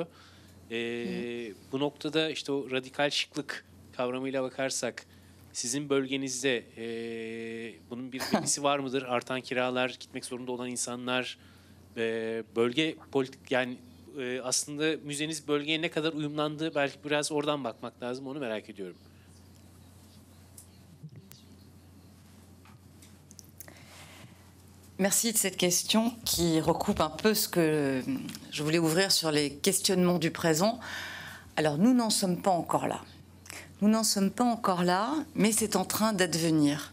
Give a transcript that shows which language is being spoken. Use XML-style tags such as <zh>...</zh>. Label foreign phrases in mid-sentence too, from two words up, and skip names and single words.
<tr>Bu noktada işte o radikal şıklık kavramıyla bakarsak, sizin bölgenizde bunun bir etkisi var mıdır? Artan kiralar, gitmek zorunda olan insanlar, bölge politik, yani aslında müzeniz bölgeye ne kadar uyumlandı, belki biraz oradan bakmak lazım, onu merak ediyorum.</tr> <fr>Merci de cette question qui recoupe un peu ce que je voulais ouvrir sur les questionnements du présent. Alors nous n'en sommes pas encore là. Nous n'en sommes pas encore là, mais c'est en train d'advenir.</fr>